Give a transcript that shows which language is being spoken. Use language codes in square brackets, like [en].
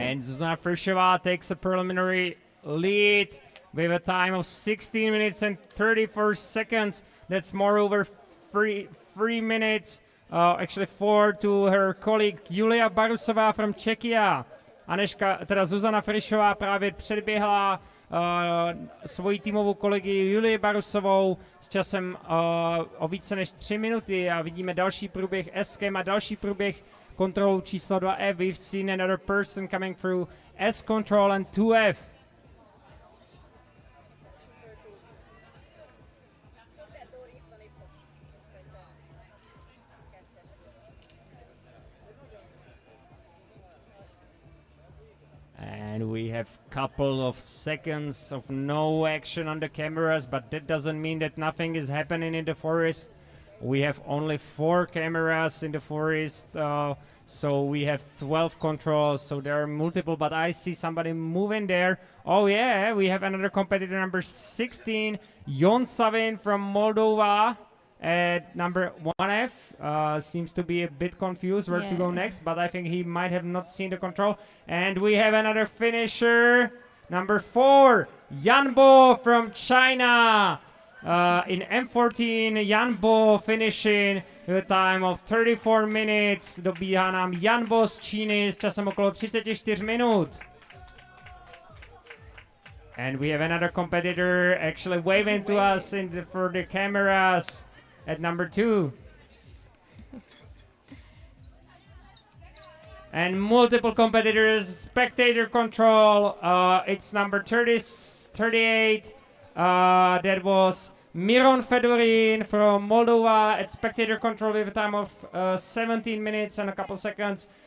[en] And Zuzana Frišová takes a preliminary lead with a time of 16 minutes and 34 seconds. That's moreover 3 minutes, actually 4 to her colleague Julia Barusová from Czechia. [cs] Zuzana Frišová právě předběhla svoji týmovou kolegy Julii Barusovou s časem o více než 3 minuty a vidíme další průběh S-kem a další průběh kontrolou číslo 2F. [en] We've seen another person coming through S control and 2F. And we have a couple of seconds of no action on the cameras, but that doesn't mean that nothing is happening in the forest. We have only 4 cameras in the forest, so we have 12 controls, so there are multiple, but I see somebody moving there. Oh yeah, we have another competitor, number 16, Jon Savin from Moldova. At number 1F, seems to be a bit confused where to go next, but I think he might have not seen the control. And we have another finisher, number 4, Yan Bo from China. In M14, Yan Bo finishing with a time of 34 minutes. [cs] Dobíhá nám Yan Bo z Číny s časem okolo 34 minut. [en] And we have another competitor actually waving to us for the cameras. At number 2. And multiple competitors, spectator control, it's number 38, that was Miron Fedorin from Moldova at spectator control with a time of 17 minutes and a couple seconds.